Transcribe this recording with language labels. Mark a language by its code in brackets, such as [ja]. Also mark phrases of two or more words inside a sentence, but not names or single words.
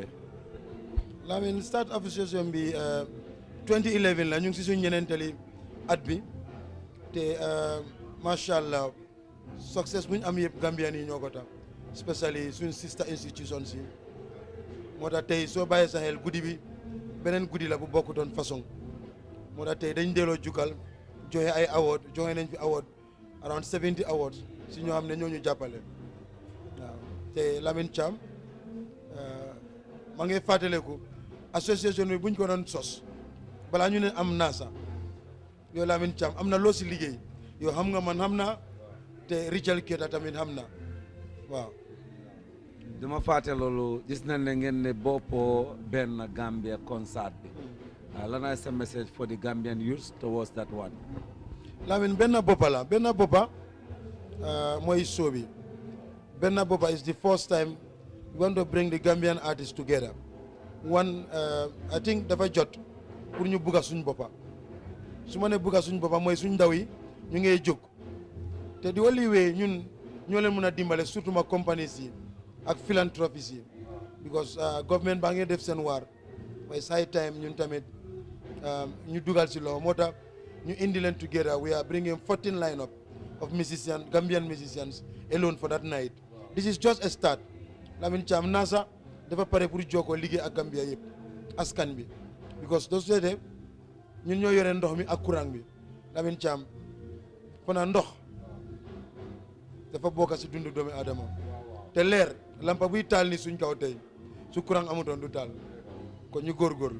[wo] Lamine [en] staff association [wo] bi 2011 la ñu ngi si suñu ñeneentali at bi te [ar] ما شاء الله [wo] success bu ñu am yëpp Gambian yi ñoo ko tax especially suñ [en] sister institution [wo] si moo tax tey soo bàyyee sa xel guddi bi beneen guddi la bu bokkutoon façon moo tax tey dañ delloo jukkal joxe ay award joxe nañ fi [en] award around 70 awards [wo] si ñoo xam ne ñoo ñu jàppale waaw te Lamine Thiam maa ngi fàttaleku association bi buñ ko doon sos balaa ñu ne am naasa yow Lamine Thiam am na loo si liggéey yow xam nga man xam naa te Richard Keita tamit xam na waaw. dama fàtte loolu gis nañ ne ngeen ne boppoo benn Gambia concert bi lanay sa message [en] for the Gambian youth towards that one. [wo] Lamine benn boppa la benn boppa mooy show bi benn boppa [en] is the first time we want to bring the Gambian artists together one I think [wo] dafa jot pour ñu bugga suñ boppa su ma ne bugga suñ boppa mooy suñ ndaw yi ñu ngay jóg te di wali wee ñun ñoo leen mën a dimbale surtout ma compagnies yi ak philanthropies yi [en] because government [wo] baa ngi def seen waar waaye [en] it's high time [wo] ñun tamit ñu dugal si loxo moo tax ñu indi leen [en] together we are bringing 14 lineup of musicians Gambian musicians alone for that night this is just a start [wo] Lamine Thiam NASA dafa pare pour jokkoo liggéey ak Gambia yëpp askan bi because doo seetee ñun ñoo yore ndox mi ak courant bi Lamine Thiam fana ndox dafa bokk si dundu doomi Adama te leer lampa buy taal ni suñ kaw tey su courant amutoon du taal kon ñu góorgóorlu.